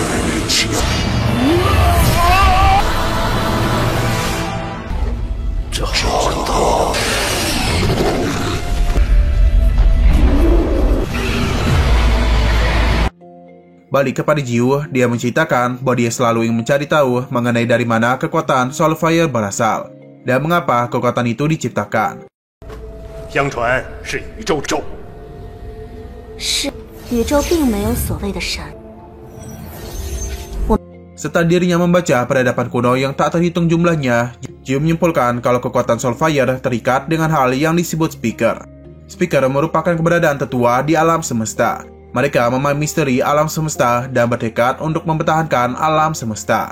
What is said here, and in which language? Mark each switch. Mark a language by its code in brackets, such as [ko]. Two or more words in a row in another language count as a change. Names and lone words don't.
[id] Balik kepada Jiu, dia menceritakan bahwa dia selalu ingin mencari tahu mengenai dari mana kekuatan Soulfire berasal dan mengapa kekuatan itu diciptakan. [zh] 相传是宇宙咒，是，宇宙并没有所谓的神。 [id] Serta dirinya membaca peradaban kuno yang tak terhitung jumlahnya, Jiu menyimpulkan kalau kekuatan Soulfire terikat dengan hal yang disebut Speaker. Speaker merupakan keberadaan tetua di alam semesta. Mereka memahami misteri alam semesta dan bertekad untuk mempertahankan alam semesta.